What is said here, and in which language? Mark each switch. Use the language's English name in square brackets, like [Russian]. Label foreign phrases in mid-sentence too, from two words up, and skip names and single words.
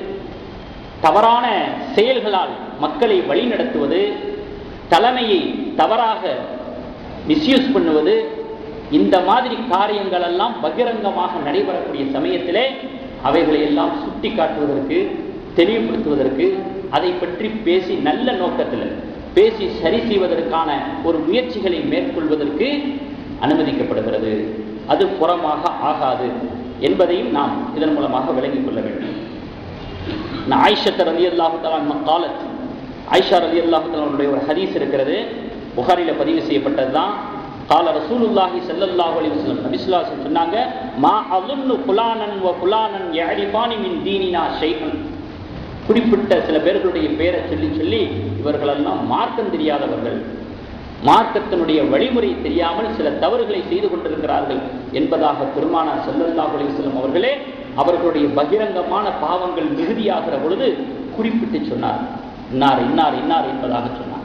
[Tamil] தவறான செயல்களால் மக்களை வழிநடத்துவது, தலைமையை தவறாக மிஸ்யூஸ் பண்ணுவது, இந்த மாதிரி காரியங்கள் எல்லாம் பகிரங்கமாக நடைபெறக்கூடிய சமயத்திலே அவைகளை எல்லாம் சுட்டி காட்டுவதற்கு, தெளிவுபடுத்துவதற்கு, அதை பற்றி பேசி நல்ல நோக்கத்தில் பேசி சரி செய்வதற்கான ஒரு முயற்சிகளை மேற்கொள்வதற்கு அனுமதிக்கப்படுகிறது. அது புறமாக ஆகாது என்பதையும் நாம் இதன் மூலமாக விளங்கிக் கொள்ள வேண்டும். ஆயிஷா [Arabic] رضي الله تعالى عنها [Tamil] قالت, ஆயிஷா [Arabic] رضي الله تعالى [Tamil] அவருடைய ஒரு ஹதீஸ் இருக்கிறது, புகாரில பதிவு செய்யப்பட்டதுதான். [Arabic] قال رسول الله صلى الله عليه وسلم, النبي صلى الله عليه وسلم சொன்னாங்க, மா அظن فلانا وفلانا يعرفان من ديننا شيئا, [Tamil] குறிப்பிட்ட சில பேர்களுடைய பெயரை சொல்லி சொல்லி இவர்களெல்லாம் மார்க்கம் தெரியாதவர்கள், மார்க்கத்தினுடைய வழிமுறை தெரியாமல் சில தவறுகளை செய்து கொண்டிருக்கிறார்கள் என்பதாக பெருமானார் [Arabic] صلى الله عليه وسلم [Tamil] அவர்களே அவர்களுடைய பகிரங்கமான பாவங்கள் மிகுதியாகிற பொழுது குறிப்பிட்டு சொன்னார், இன்னார் இன்னார் இன்னார் என்பதாக சொன்னார்.